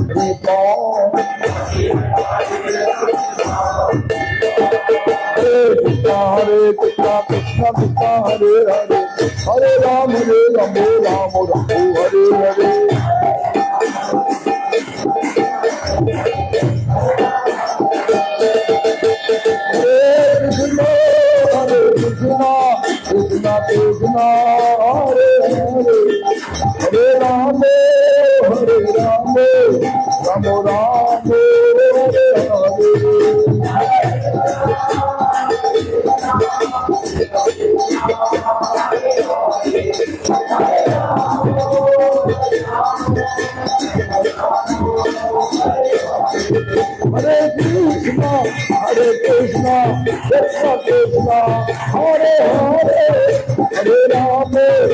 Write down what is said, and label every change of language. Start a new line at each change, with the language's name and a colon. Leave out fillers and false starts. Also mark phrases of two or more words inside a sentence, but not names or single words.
Sanskrit: হরে কৃষ্ণ কৃষ্ণ কৃষ্ণ হরে হরে হরে রাম রাম রাম হরে হরে কৃষ্ণ হরে কৃষ্ণ কৃষ্ণ কৃষ্ণ হরে হরে হরে রাম রাম রাম হরে হরে Hare Krishna, Krishna Krishna, Hare Hare, Hare Rama,